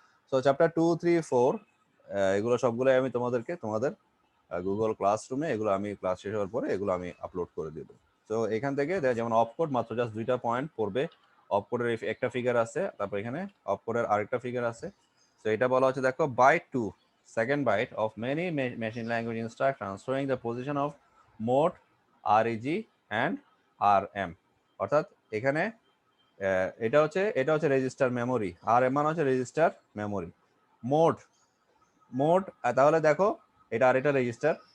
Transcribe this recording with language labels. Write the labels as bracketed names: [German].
[Bangla] So chapter 2, 3, 4 এগুলো সবগুলোই আমি তোমাদেরকে তোমাদের গুগল ক্লাসরুমে এগুলো আমি ক্লাস শেষ হওয়ার পরে এগুলো আমি আপলোড করে দেবো। তো এখান থেকে যেমন অফকোড মাত্র জাস্ট 2টা পয়েন্ট পড়বে, অফকোডের একটা ফিগার আছে, তারপর এখানে অফকোডের আরেকটা ফিগার আছে। তো এটা বলা হচ্ছে দেখো, [English] Byte 2 second byte of many machine language instructions showing the position of mode, reg and rm। [Bangla] অর্থাৎ এখানে এটা হচ্ছে রেজিস্টার মেমোরি, আর এম মানে হচ্ছে রেজিস্টার মেমোরি। মোড মোড তাহলে দেখো এটা আর এটা রেজিস্টার।